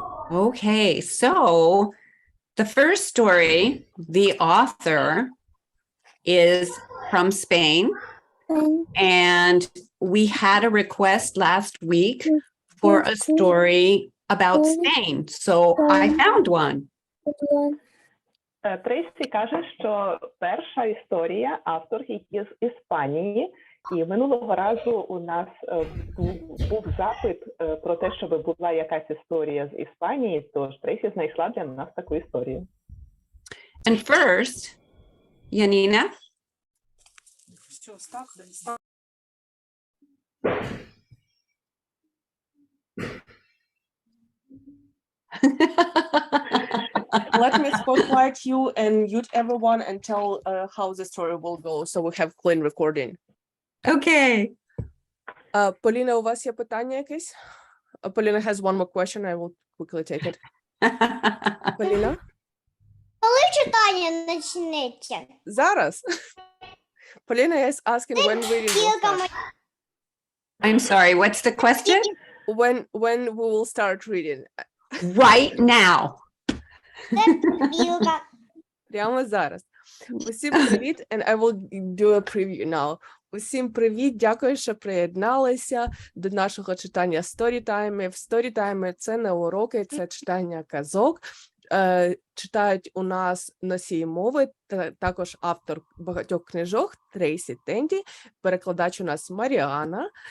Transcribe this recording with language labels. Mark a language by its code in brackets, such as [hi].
[en] Okay, so the first story, the author is from Spain, and we had a request last week for a story about Spain, so I found one. [uk] Трейсі каже, що перша історія автор її з Іспанії, і минулого разу у нас був запит про те, щоб була якась історія з Іспанії, тож Трейсі знайшла для нас таку історію. [en] And first, Janina, Let me spotlight you and mute everyone and tell how the story will go, so we have clean recording. okay. [uk] Поліна, у вас є питання якесь? [en] Поліна has one more question, I will quickly take it. [uk] Поліна? Коли читання почнеться? Зараз. [en] Поліна is asking when reading will [uk] Кілька [en] start. I'm sorry, what's the question? When we will start reading. Right now. [uk] Кілька. Прямо зараз. Усім привіт, [en] and I will do a preview now. [uk] Усім привіт, дякую, що приєдналися до нашого читання Storytime. Storytime – це не уроки, це читання казок. Читають у нас носії мови, також автор багатьох книжок Трейсі Тенді, перекладач у нас Маріана.